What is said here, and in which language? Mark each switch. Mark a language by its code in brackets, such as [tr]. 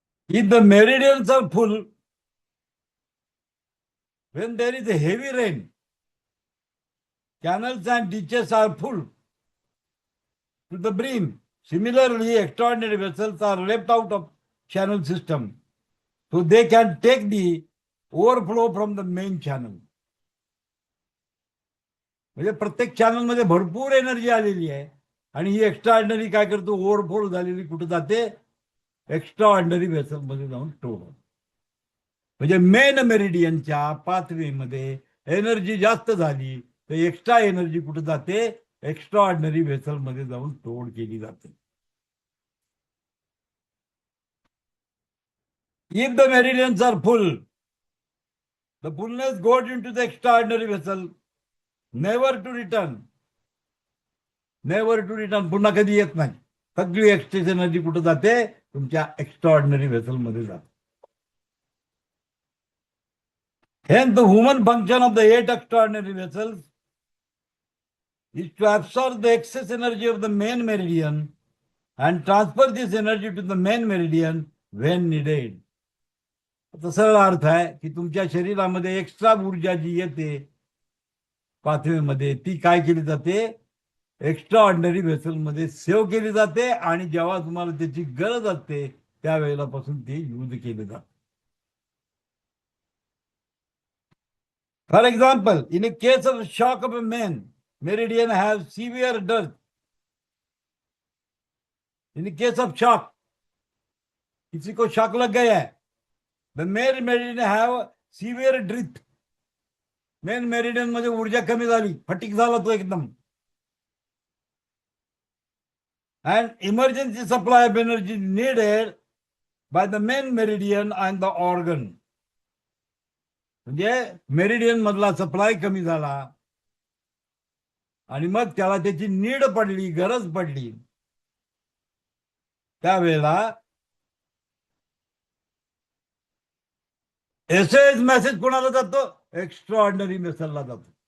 [en] If the meridians are full when there is a heavy rain, canals and ditches are full to the brim. Similarly, extraordinary vessels are left out of channel system, so they can take the overflow from the main channel. [mr] म्हणजे प्रत्येक channel मध्ये भरपूर energy आलेली आहे, आणि ही extra ordinary काय करतो, overflow झालेली कुठे जाते, एक्स्ट्रा ऑर्डिनरी वेसल मध्ये जाऊन स्टोअर होते. म्हणजे मेन मेरिडियनच्या पाथवेमध्ये एनर्जी जास्त झाली तर एक्स्ट्रा एनर्जी कुठे जाते, एक्स्ट्रा ऑर्डिनरी वेसल मध्ये जाऊन स्टोअर केली जाते. [en] If the meridians are full, the fullness goes into the extraordinary vessel, never to return. Never to return, [mr] पुन्हा कधी येत नाही. सगळी एक्स्ट्रेस एनर्जी कुठे जाते, तुमच्या एक्स्ट्रा ऑर्डिनरी वेसल मध्ये जाते. [en] Hence, the human function of the 8 extraordinary vessels is to absorb the excess energy of the main meridian and transfer this energy to the main meridian when needed. [mr] आता सरळ अर्थ आहे की तुमच्या शरीरामध्ये extra ऊर्जा जी येते पाथवेमध्ये ती काय केली जाते, एक्स्ट्रा ऑर्डिनरी वेसल मध्ये सेव्ह केली जाते, आणि जेव्हा तुम्हाला त्याची गरज असते त्यावेळेला पासून ते यूज केले जाते. [en] For example, in a case of shock of a main meridian has severe dearth. In the case of shock, [hi] किसी को शॉक लग गया है, [en] the main meridian have severe drift. [mr] Main meridian मध्ये ऊर्जा कमी झाली, फटीक झाला तो एकदम, [en] and emergency supply of energy needed by the main meridian and the organ. [mr] म्हणजे मेरिडियन मधला सप्लाय कमी झाला आणि मग त्याला त्याची नीड पडली, गरज पडली, त्यावेळेला एसओएस मेसेज कोणाला जातो, एक्स्ट्रा ऑर्डिनरी वेसलला जातो.